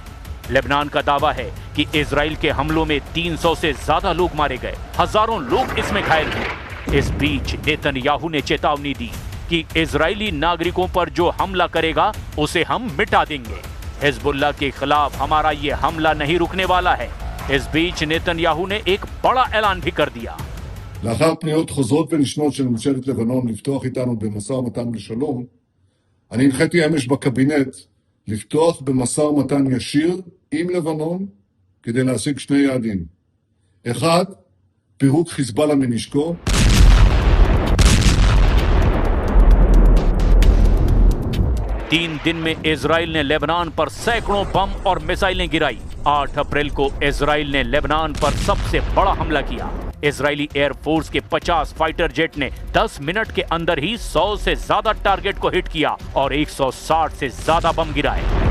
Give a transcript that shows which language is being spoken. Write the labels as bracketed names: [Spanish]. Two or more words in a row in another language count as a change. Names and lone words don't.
[Hindi] लेबनान का दावा है कि इजराइल के हमलों में 300 से ज्यादा लोग मारे गए, हजारों लोग इसमें घायल हुए। इस बीच नेतन्याहू ने चेतावनी दी कि इजरायली नागरिकों पर जो हमला करेगा उसे हम मिटा देंगे। हिजबुल्लाह के खिलाफ हमारा ये हमला नहीं रुकने वाला है। इस बीच नेतन्याहू ने एक बड़ा ऐलान भी कर दिया। [Hebrew] לאחר פניות חוזרות ונשנות של ממשלת לבנון לפתוח איתנו במשא ומתן לשלום, אני הנחיתי אמש בקבינט לפתוח במשא ומתן ישיר עם לבנון כדי להשיג 2 יעדים. 1, פירוק חיזבאללה מנשקו. [Hindi] तीन दिन में इजराइल ने लेबनान पर सैकड़ों बम और मिसाइलें गिराई। 8 अप्रैल को इजराइल ने लेबनान पर सबसे बड़ा हमला किया। इजरायली एयरफोर्स के 50 फाइटर जेट ने 10 मिनट के अंदर ही 100 से ज्यादा टारगेट को हिट किया और 160 से ज्यादा बम गिराए।